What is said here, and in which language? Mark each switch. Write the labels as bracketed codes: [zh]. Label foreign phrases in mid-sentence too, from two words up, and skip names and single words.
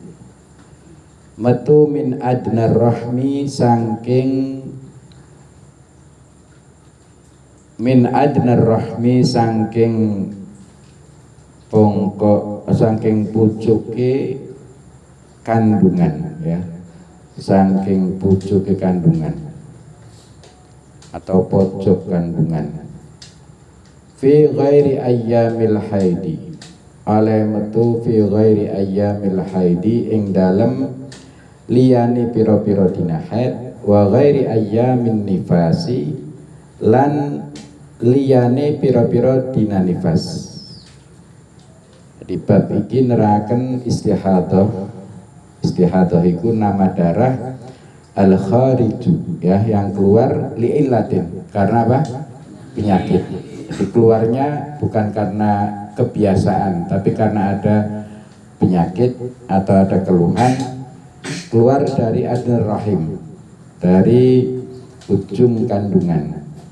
[jv] metu [ar] min adnar rahmi [jv] saking pongkok saking pucuke kandungan ya, saking pucuke kandungan atau pojok kandungan. [ar] Fi ghairi ayyamil haidi [jv] oleh metu [ar] fi ghairi ayyamil haidi [jv] ing dalem liyane pira-pira dina haid [ar] wa ghairi ayyamin nifasi [jv] lan liyane pira-pira dina nifas. Di bab iki neraken istihadah. [id] Istihadah itu nama darah [ar] al-khariju [id] ya, yang keluar li'illatin karena apa? Penyakit. Jadi keluarnya bukan karena kebiasaan tapi karena ada penyakit atau ada keluhan, keluar dari [ar] adnar rahim, [id] dari ujung kandungan.